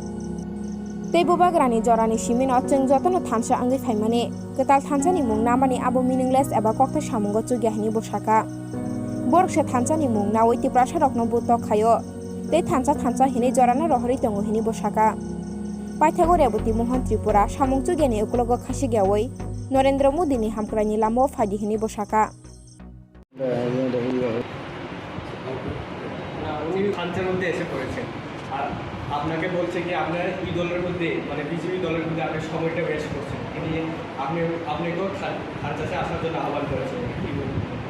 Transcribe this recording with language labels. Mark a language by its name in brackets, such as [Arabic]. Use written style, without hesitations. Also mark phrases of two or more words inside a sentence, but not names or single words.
[Kok Borok] Tei bobagrani jorani simin o cheng jotono thansa angui faimani ketal thansani mung namani abo meaningless eba kokta samungo chugya hini bosaka. Borok se thansani mung na oiti prasarokno buto khayo tei thansa hini jorana rohori tongo hini bosaka. Paithago Deputy Mohan Tripura samung chugyani ukulogo khasigyawoi Narendra Modi ni hamkrani lamo phadi hini bosaka. [Bangla] উনি থানচার মধ্যে এসে পড়েছেন আর আপনাকে বলছে কি আপনার এই দলের মধ্যে মানে বিজেপি দলের মধ্যে আপনি সময়টা বেশ করছেন তিনি আপনাকেও থানচাষে আসার জন্য আহ্বান করেছেন কি বলবেন